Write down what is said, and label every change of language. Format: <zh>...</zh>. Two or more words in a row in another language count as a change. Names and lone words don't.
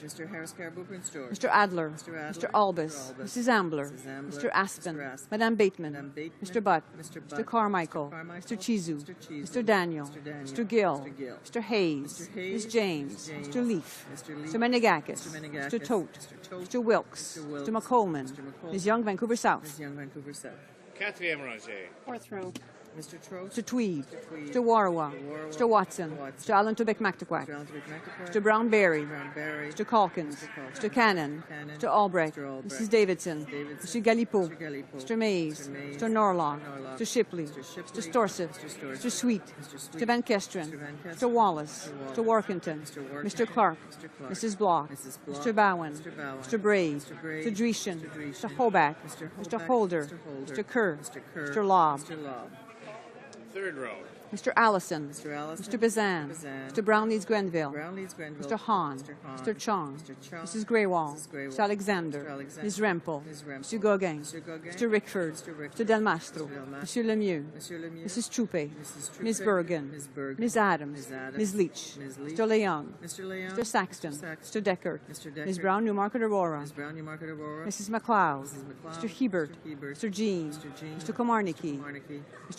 <en>Mr. Adler. Mr. Albus. Mrs. Ambler. Mr. Aspen. Madame Bateman. Mr. Butt. Mr. Carmichael. Mr. Chizu. Mr. Daniel. Mr. Gill. Mr. Hayes. Ms. James. Mr. Leaf. Mr. Menegakis. Mr. Tote. Mr. Wilkes. Mr. McColeman. Ms. Young, Vancouver South.</en> <fr>Quatrième rangée.</fr> <en>Fourth row. Mr. Tweed. Mr. Warawa. Mr. Watson. Mr. Allen Tobic Mactaquac. Mr. Brown Berry. Mr. Calkins. Mr. Cannon. Mr. Albrecht. Mrs. Davidson. Mr. Galipeau. Mr. Mays. Mr. Norlock. Mr. Shipley. Mr. Storseth. Mr. Sweet. Mr. Van Kesteren. Mr. Wallace. Mr. Workington. Mr. Clark. Mrs. Block. Mr. Bowen. Mr. Brave. Mr. Dreeshen. Mr. Hoback. Mr. Holder. Mr. Kerr. Mr. Lobb. Third row. Mr. Allison. Mr. Bazan. Mr. Brown-Leeds-Grenville. Mr. Hahn. Mr. Chong. Mrs. Greywall. Mr. Alexander. Ms. Rempel. Mr. Gauguin. Mr. Rickford. Mr. Del Mastro. Mr. Lemieux. Mrs. Choupé. Ms. Bergen. Ms. Adams. Ms. Leach. Mr. Leung. Mr. Saxton. Mr. Deckert. Ms. Brown Newmarket Aurora. Mrs. MacLeod. Mr. Hebert. Mr. Jean. Mr. Komarnicki. Mr.</en>